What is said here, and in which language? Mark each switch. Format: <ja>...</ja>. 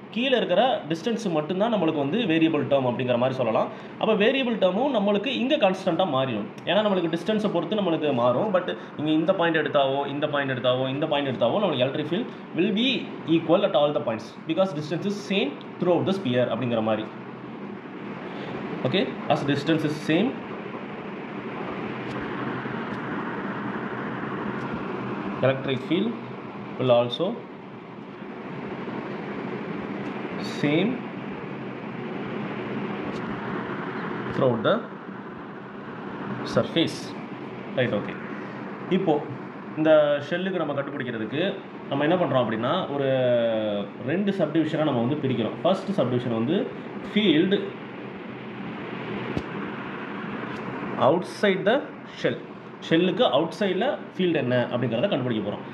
<ta>கீழே இருக்கிற டிஸ்டன்ஸ் மட்டும்தான் நம்மளுக்கு வந்து வேரியபிள் டேர்ம் அப்படிங்கிற மாதிரி சொல்லலாம். அப்போ வேரியபிள் டேர்மும் நம்மளுக்கு இங்கே கான்ஸ்டண்ட்டாக மாறிடும். ஏன்னா நம்மளுக்கு டிஸ்டன்ஸை பொறுத்து நம்மளுக்கு மாறும்.</ta> <en>but</en> <ta>இங்கே இந்த பாயிண்ட் எடுத்தாவோ இந்த பாயிண்ட் எடுத்தாவோ நம்மளுக்கு</ta> <en>electric field will be equal at all the points because distance is same throughout the sphere</en> <ta>அப்படிங்கிற மாதிரி.</ta> <en>Okay, as distance is same, electric field will also same throughout the surface. Right, okay.</en> <ta>இப்போ இந்த ஷெல்லுக்கு நம்ம கண்டுபிடிக்கிறதுக்கு நம்ம என்ன பண்ணுறோம் அப்படின்னா ஒரு 2 சப்டிவிஷனாக நம்ம வந்து பிரிக்கிறோம். ஃபர்ஸ்ட் சப்டிவிஷன் வந்து</ta> <en>field outside the</en> <ta>ஷெல்லுக்கு அவுட் சைடில் ஃபீல்டு என்ன அப்படிங்கிறத கண்டுபிடிக்க போகிறோம்.</ta>